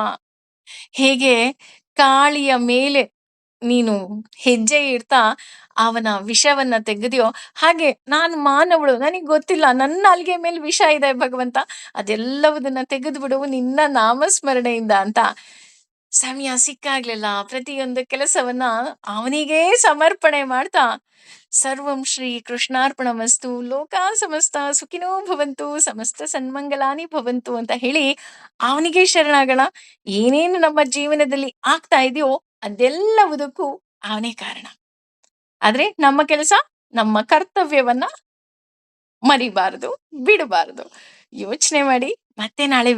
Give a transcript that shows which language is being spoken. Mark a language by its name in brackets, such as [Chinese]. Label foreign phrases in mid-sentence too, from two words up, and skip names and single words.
[Kannada] ಹೇಗೆ ಕಾಳಿಯ ಮೇಲೆ ನೀನು ಹೆಜ್ಜೆ ಇಡ್ತಾ ಅವನ ವಿಷವನ್ನ ತೆಗೆದ್ಯೋ, ಹಾಗೆ ನಾನು ಮಾನವಳು, ನನಗ್ ಗೊತ್ತಿಲ್ಲ, ನನ್ನ ನಾಲ್ಗೆ ಮೇಲೆ ವಿಷ ಇದೆ ಭಗವಂತ, ಅದೆಲ್ಲವುದನ್ನ ತೆಗೆದ್ಬಿಡು ನಿನ್ನ ನಾಮಸ್ಮರಣೆಯಿಂದ ಅಂತ ಸಮಯ ಸಿಕ್ಕಾಗ್ಲಿಲ್ಲ ಪ್ರತಿಯೊಂದು ಕೆಲಸವನ್ನ ಅವನಿಗೇ ಸಮರ್ಪಣೆ ಮಾಡ್ತಾ, [Sanskrit] ಸರ್ವಂ ಶ್ರೀ ಕೃಷ್ಣಾರ್ಪಣಮಸ್ತು, ಲೋಕಾ ಸಮಸ್ತ ಸುಖಿನೋ ಭವಂತು, ಸಮಸ್ತ ಸನ್ಮಂಗಲಾನಿ ಭವಂತು [Kannada] ಅಂತ ಹೇಳಿ ಅವನಿಗೆ ಶರಣಾಗೋಣ. ಏನೇನು ನಮ್ಮ ಜೀವನದಲ್ಲಿ ಆಗ್ತಾ ಇದೆಯೋ ಅದೆಲ್ಲವುದಕ್ಕೂ ಅವನೇ ಕಾರಣ. ಆದ್ರೆ ನಮ್ಮ ಕೆಲಸ, ನಮ್ಮ ಕರ್ತವ್ಯವನ್ನ ಮರಿಬಾರದು, ಬಿಡಬಾರದು. ಯೋಚನೆ ಮಾಡಿ ಮತ್ತೆ ನಾಳೆ ಭೇಟಿಯಾಗೋಣ.